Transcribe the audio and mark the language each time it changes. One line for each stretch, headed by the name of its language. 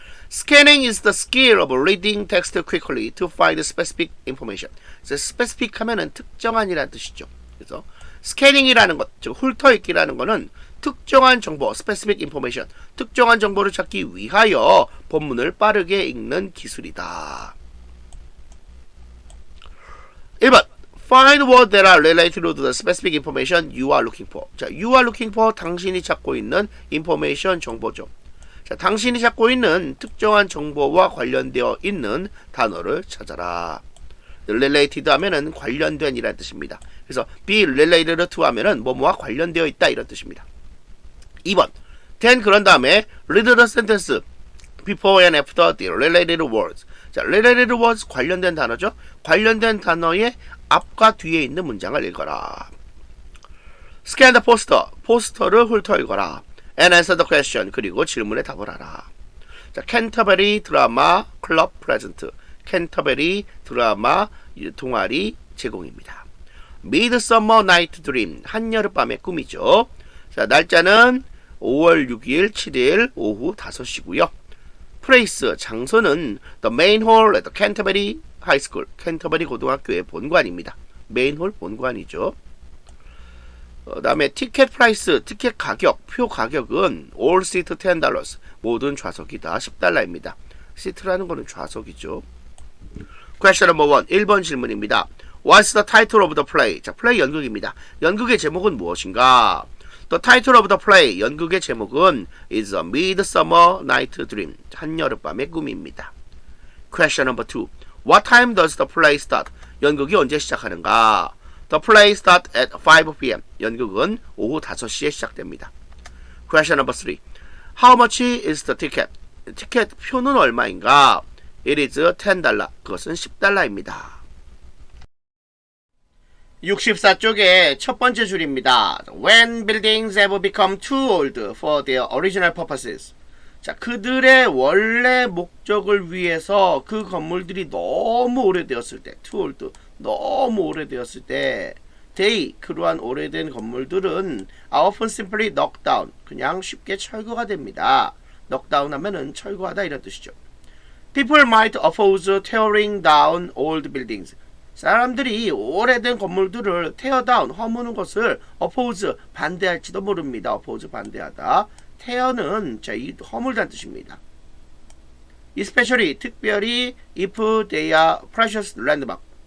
English: Scanning is the skill of reading text quickly to find specific information.
Korean: 그래서 specific 하면은 특정한이라는 뜻이죠. 그래서 스캐닝이라는 것, 즉 훑어 읽기라는 것은 특정한 정보,
English: specific information,
Korean: 특정한 정보를 찾기 위하여 본문을 빠르게 읽는 기술이다.
English: 1번 Find words that are related to the specific information you are looking for.
Korean: 자, you are looking for, 당신이 찾고 있는 information, 정보죠. 자, 당신이 찾고 있는 특정한 정보와 관련되어 있는 단어를 찾아라. related 하면은 관련된 이라는 뜻입니다. 그래서 be related to 하면은 뭐뭐와 관련되어 있다 이런 뜻입니다.
English: 2번 then
Korean: 그런 다음에
English: read the sentence before and after the related words.
Korean: 자, related words 관련된 단어죠. 관련된 단어의 앞과 뒤에 있는 문장을 읽어라.
English: scan the poster,
Korean: 포스터를 훑어 읽어라.
English: and answer the question,
Korean: 그리고 질문에 답을 하라. 자, 캔터베리 드라마 클럽 프레젠트, 캔터베리 드라마 동아리 제공입니다. Midsummer Night Dream, 한여름밤의 꿈이죠. 자, 날짜는 5월 6일 7일 오후 5시고요.
English: Place,
Korean: 장소는
English: The Main Hall at the Canterbury High School,
Korean: 캔터버리 고등학교의 본관입니다. 메인홀 본관이죠. 다음에 티켓 프라이스, 티켓 가격, 표 가격은
English: all seat $10,
Korean: 모든 좌석이 다 $10입니다. 시트라는 거는 좌석이죠.
English: Question number 1,
Korean: 1번 질문입니다.
English: What's the title of the play?
Korean: 자, 플레이 연극입니다. 연극의 제목은 무엇인가?
English: The title of the play,
Korean: 연극의 제목은
English: is a Midsummer Night Dream,
Korean: 한여름밤의 꿈입니다.
English: Question number 2, What time does the play start?
Korean: 연극이 언제 시작하는가?
English: The play starts at 5 p.m.
Korean: 연극은 오후 5시에 시작됩니다.
English: Question number 3. How much is the ticket?
Korean: 티켓 표는 얼마인가?
English: It is $10.
Korean: 그것은 $10입니다. 64쪽의 첫 번째 줄입니다.
English: When buildings have become too old for their original purposes.
Korean: 자, 그들의 원래 목적을 위해서 그 건물들이 너무 오래되었을 때,
English: too old,
Korean: 너무 오래되었을 때, they, 그러한 오래된 건물들은
English: are often simply knocked down,
Korean: 그냥 쉽게 철거가 됩니다. knock down 하면은 철거하다 이런 뜻이죠.
English: People might oppose tearing down old buildings.
Korean: 사람들이 오래된 건물들을
English: tear down,
Korean: 허무는 것을 oppose, 반대할지도 모릅니다. oppose, 반대하다. tear는 자, 이 허물다는 뜻입니다.
English: Especially,
Korean: 특별히
English: if they are precious landmark.